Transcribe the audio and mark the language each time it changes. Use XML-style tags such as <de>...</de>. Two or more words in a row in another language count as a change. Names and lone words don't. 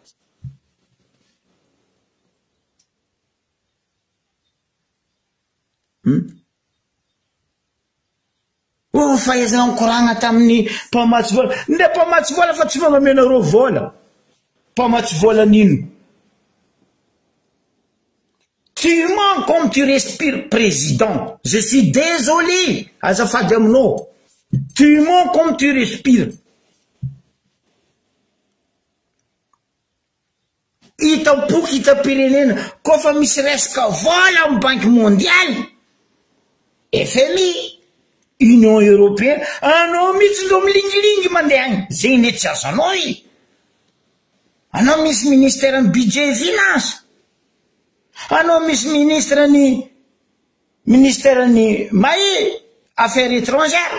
<mg>oh fahaizana mikoragna tamin'ny mpamatsy vola nde mpamatsy vola fa tsy magnamenareo vola mpamatsy vola nino</mg> <fr>tu mens comme tu respires président je suis désolé</fr> <mg>azafady aminao</mg> <fr>tu mens comme tu respires</fr> <mg>ita boky ita pirenena kofa misy resaka vola amin'ny</mg> <fr>banque mondiale</fr> <mg>FMI Union Européenne anao mitsy ndo milingilingy mandeha agny zegny ne tsy azanao i anao misy ministère ny</mg> <fr>budget et finance</fr> <mg>anao misy ministère ny mahe</mg> <fr>affaires étrangères.</fr>